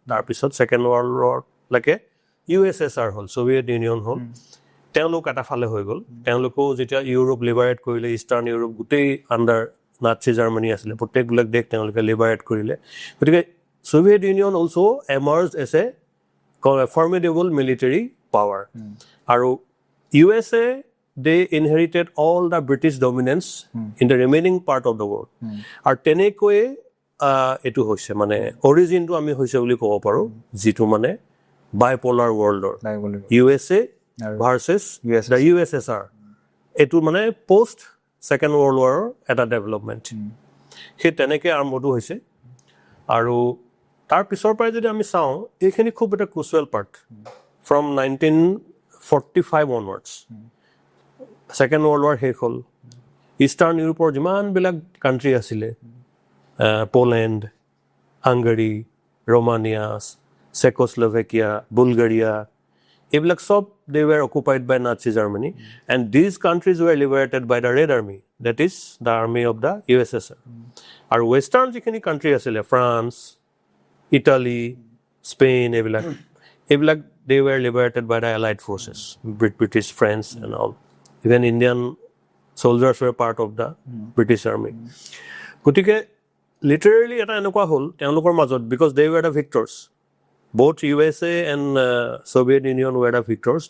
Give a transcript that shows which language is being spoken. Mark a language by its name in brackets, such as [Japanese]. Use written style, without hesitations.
[Assamese] তাৰপিছত second world ৱাৰলৈকে USSR হ'ল, Soviet union হ'ল। তেওঁলোক এটা ফালে হৈ গ'ল। তেওঁলোকেও যেতিয়া ইউৰোপ লিবাৰেট কৰিলে, ইষ্টাৰ্ণ ইউৰোপ গোটেই আণ্ডাৰ নাৎসি জাৰ্মানী আছিলে, প্ৰত্যেকবিলাক দেশ তেওঁলোকে লিবাৰেট কৰিলে। [English] গতিকে Soviet Union also' emerge as a formidable military power. আৰু USA they inherited all the British dominance in the remaining part of the world. [Assamese] আৰু তেনেকৈয়ে এইটো হৈছে মানে অৰিজিনটো আমি হৈছে বুলি ক'ব পাৰোঁ যিটো মানে বাইপলাৰ ৱৰ্ল্ডৰ USA ভাৰ্চেছ দ্য USSR। এইটো মানে পষ্ট ছেকেণ্ড ৱৰ্ল্ড ৱাৰৰ এটা ডেভেলপমেণ্ট। সেই তেনেকৈ আৰম্ভটো হৈছে। আৰু তাৰ পিছৰ পৰাই যদি আমি চাওঁ এইখিনি খুব এটা [English] Crucial part from 1945 onwards. [Assamese] Second world war শেষ হ'ল। ইষ্টাৰ্ণ ইউৰোপৰ যিমানবিলাক কাণ্ট্ৰি আছিলে [English] Poland, Hungary, Romania, Czechoslovakia, Bulgaria, এইবিলাক চব they were occupied by Nazi Germany and these countries were liberated by the Red Army, that is the army of the USSR। [Assamese] আৰু ৱেষ্টাৰ্ণ যিখিনি country আছিলে ফ্ৰান্স, [English] Italy, Spain, এইবিলাক they were liberated by the Allied forces, British, French and all. Even Indian soldiers were part of the British army. [Assamese] গতিকে literally এটা এনেকুৱা হ'ল তেওঁলোকৰ মাজত, [English] because they were the victors. Both USA and Soviet Union were the victors.